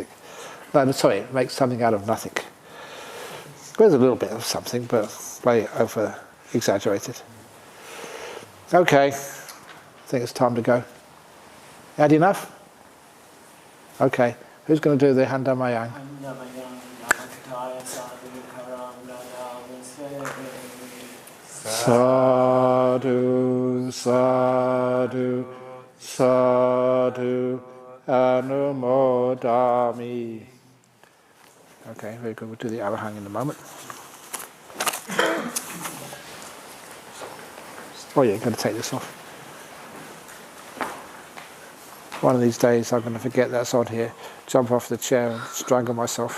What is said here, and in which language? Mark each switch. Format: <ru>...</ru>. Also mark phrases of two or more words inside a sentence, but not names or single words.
<en>No, sorry, make something out of nothing. There's a little bit of something, but way over exaggerated. Okay, I think it's time to go. Had enough? Okay, who's going to do the Handamayang?</en> <pi>Sadhu, sadhu, sadhu, anumodami.</pi> <en>Okay, very good. We'll do the Arahang in a moment. Oh yeah, you're going to take this off. One of these days I'm going to forget that's on here, jump off the chair and strangle myself.</en>